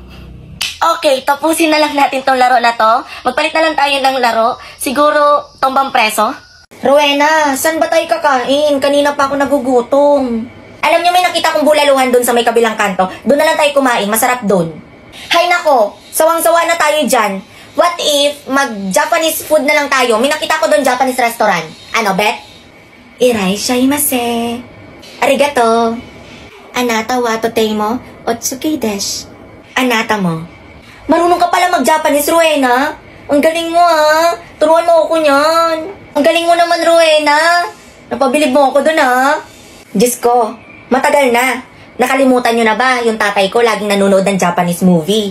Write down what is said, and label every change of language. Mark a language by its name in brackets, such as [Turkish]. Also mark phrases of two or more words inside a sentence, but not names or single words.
[Filipino] Okay, tapusin na lang natin tong laro na to. Magpalit na lang tayo ng laro. Siguro, tombang preso? Rowena, saan ba tayo kakain? Kanina pa ako nagugutom. Alam niyo, may nakita kong bulaluhan doon sa may kabilang kanto. Doon na lang tayo kumain, masarap doon. Hay nako, sawang-sawa na tayo dyan. [English] What if [Filipino] mag-Japanese food na lang tayo? May nakita ko doon [English] Japanese restaurant. [Filipino] Ano, bet? Iraishaimasu. Arigato. [Japanese] あなたはとてもおつきです. あなたも. [Filipino] Marunong ka pala mag-Japanese, Rowena. Ang galing mo, ha? Turuan mo ako niyan. Ang galing mo naman, Rowena. Napabilib mo ako doon, ha? Diyos ko, matagal na. Nakalimutan nyo na ba yung tatay ko laging nanonood ng [English] Japanese movie?